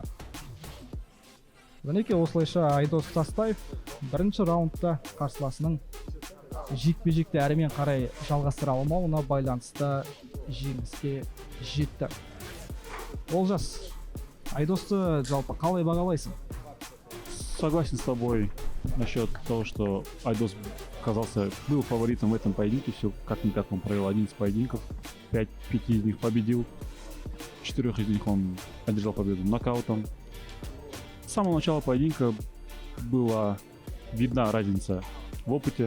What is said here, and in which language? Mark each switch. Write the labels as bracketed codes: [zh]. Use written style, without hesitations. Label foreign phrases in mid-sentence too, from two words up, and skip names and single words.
[kk] Мінекей осылайша Айдос Тастаев бірінші раундта қарсыласының жекпе-жекті әрмен қарай жалғастыра алмауына байланысты жеңіске жетті. Олжас, Айдосты жалпы қалай бағалайсың? [ru] Согласен с тобой насчет того, что Айдос был фаворитом в этом поединке. Все как-никак он провел 11 поединков, 5 из них победил, 4 из них он одержал победу нокаутом. С самого начала поединка была видна разница в опыте.